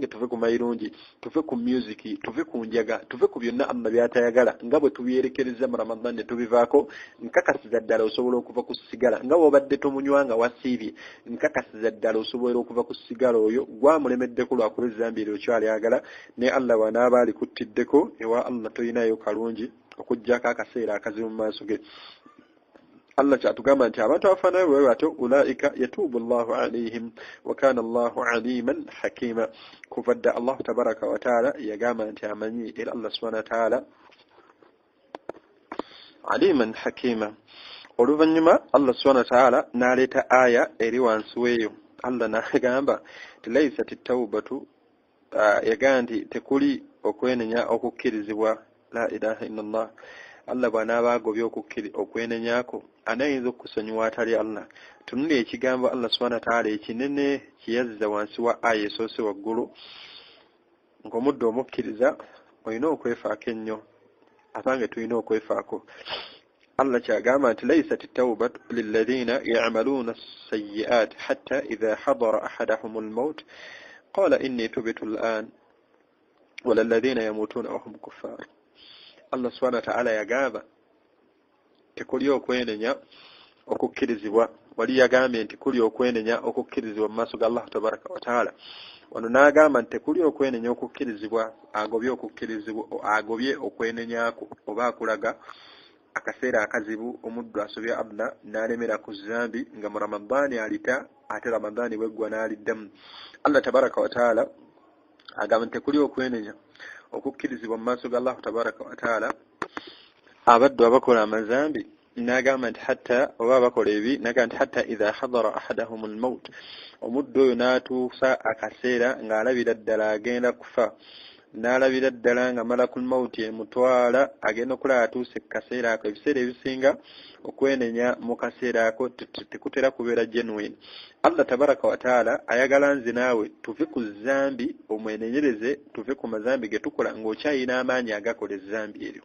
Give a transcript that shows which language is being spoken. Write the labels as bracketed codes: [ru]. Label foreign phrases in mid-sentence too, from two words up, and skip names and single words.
[lg] tuve ku mayirungi tuve ku music tuve ku njaga tuve ku byonna Allah byatayagala nga bwe tubyerekereza mu Ramadan ne tubivaako nkakasiza ddala osobola okuva ku sigala nga bw'obadde tomunywanga wasiibye nkakasiza ddala osobola okuva ku sigala oyo gwamulemeddeko lwakuba ezzambi eryo kyalyagala ne Allah wanaaba alikuttiddeko ewa Allah toyinayo kalungi okuggyako akaseera akazibu mu maaso ge Allah kyatugamba nti abantu abafaanayo bwe batyo [ar] أولئك يتوب الله عليهم وكان الله عليما حكيما [lg] kuva dda Allah [ar] تبارك وتعالى [lg] yagamba nti amanyi era Allah [ar] سبحانه وتعالى عليما حكيما [lg] oluvannyuma Allah [ar] سبحانه وتعالى [lg] n'aleeta aya eri wansi weeyo Allah n'agamba ti [ar] ليست التوبة [lg] yagaa nti tekuli okwenenya okukkirizibwa [ar] لا إله إلا الله. [lg] Allah bw'anaaba agobye okwenenyako anayinza okusonyiwa atali Allah. Tunuli ekigambo Allah [ar] سبحانه وتعالى [lg] ekinene kiyazza wansi wa aya esoose waggulu ng'omuddu omukkiriza olina okwefaako ennyo apange tulina okwefaako. Allah kyagamba nti [ar] ليست التوبة للذين يعملون السيئات حتى إذا حضر أحدهم الموت قال إني تبت الآن ولا الذين يموتون وهم كفار. [lg] Allah [ar] سبحانه وتعالى [lg] yagamba tekuli okwenenya okukkirizibwa. Wali yagambye nti kuli okwenenya okukkirizibwa mu maaso ga Allah [ar] تبارك وتعالى. [lg] Wano n'agamba nti tekuli okwenenya okukkirizibwa agobye okwenenyako oba akulaga akaseera akazibu omuddu asobya Allah n'alemera ku zambi nga mu Ramadani alita ate Ramadani bweggwa n'aliddamu. Allah [ar] تبارك وتعالى [lg] agamba nti tekuli okwenenya okukkirizibwa mu maaso ga Allah [ar] تبارك وتعالى [lg] abaddu abakola amazambi. N'agamba nti hatta oba abakola ebi n'agamba nti [ar] حتى إذا حضر أحدهم الموت, [lg] omuddu oyo n'atuusa akaseera ng'alabira ddala agenda kufa, n'alabira ddala nga [ar] ملك الموت [lg] emutwala agenda okulaba atuuse kaseera ako. Ebiseera ebisinga okwenenya mu kaseera ako tekutera kubeera genuine. Allah [ar] تبارك وتعالى [lg] ayagala nze naawe tuve ku zambi omwenenyereze, tuve ku mazambi ge tukola ng'okyayina amaanyi agakola ezambi eryo.